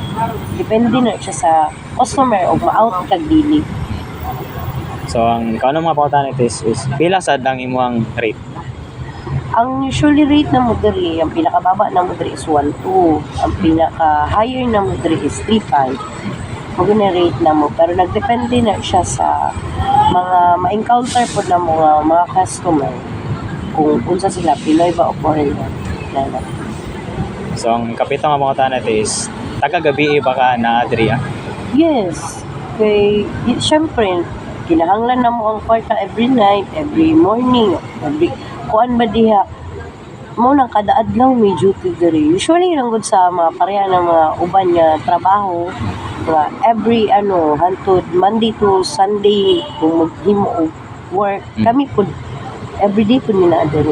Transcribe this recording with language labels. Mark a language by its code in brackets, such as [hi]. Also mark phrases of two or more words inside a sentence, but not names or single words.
[ceb] Depende na siya sa customer o ma-out kag dili. So ang ikaw mga pangutan natin [en] is pila [ceb] sad ang imong rate? Ang usually rate na mo diri, ang pinakababa na mo diri is 1.2. Ang pinaka-higher na mo diri is 3.5. Maganda rate na mo. [tl] Pero nagdepende na siya [ceb] sa mga ma-encounter po na mga customer. Kung unsa sila, Pinoy ba o foreigner. So ang kapitang nga pangutan natin is taga-gabi ba ka na diri? Yes. Kaya, syempre, kinahanglan na mo ang kwarta [en] every night, every morning, [ceb] every kuan ba diha mo nang kada adlaw may duty diri. Usually lang gud sa mga pareha ng mga uban nga trabaho nga every hantod [en] Monday to Sunday [ceb] kung maghimo og work kami pud everyday pud nila diri.